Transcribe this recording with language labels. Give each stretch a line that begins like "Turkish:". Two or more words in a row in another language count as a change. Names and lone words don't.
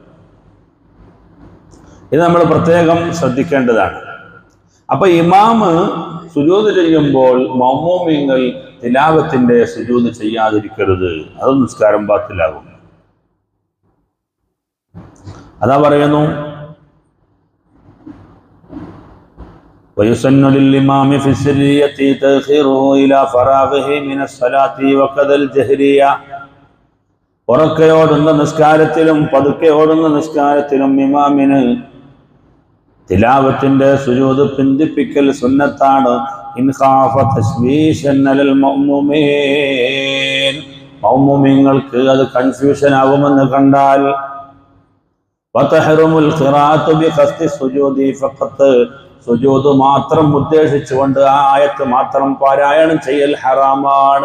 Malayalam: ഇത് നമ്മൾ പ്രത്യേകം ശ്രദ്ധിക്കേണ്ടതാണ്. അപ്പൊ ഇമാമ് സുജൂദ് ചെയ്യുമ്പോൾ മൗമൂമിങ്ങൾ തിലാവത്തിന്റെ സുജൂദ് ചെയ്യാതിരിക്കരുത്, അത് നിസ്കാരം ബാത്തിലാകും. അതാ പറയുന്നു,
Arabic: ويسن للإمام في السرية تأخيره إلى فراغه من الصلاة وكذا الجهرية.
Malayalam: ഉറക്കെ ഓടുന്ന നിസ്കാരത്തിലും പതുക്കെ ഓടുന്ന നിസ്കാരത്തിലും ഇമാമിന് തിലാവത്തിന്റെ സുജൂദ് പിന്തിപ്പിക്കൽ സുന്നത്താണ്.
Arabic: إن خاف تشويشا على المأمومين,
Malayalam: മൗമൂമിങ്ങൾക്ക് അത് കൺഫ്യൂഷൻ ആകുമെന്ന് കണ്ടാൽ
Arabic: وتحرم القراءة بقصد السجود فقط,
Malayalam: സുജൂദ് മാത്രം ഉദ്ദേശിച്ചുകൊണ്ട് ആ ആയത്ത് മാത്രം പാരായണം ചെയ്യൽ ഹറാമാണ്.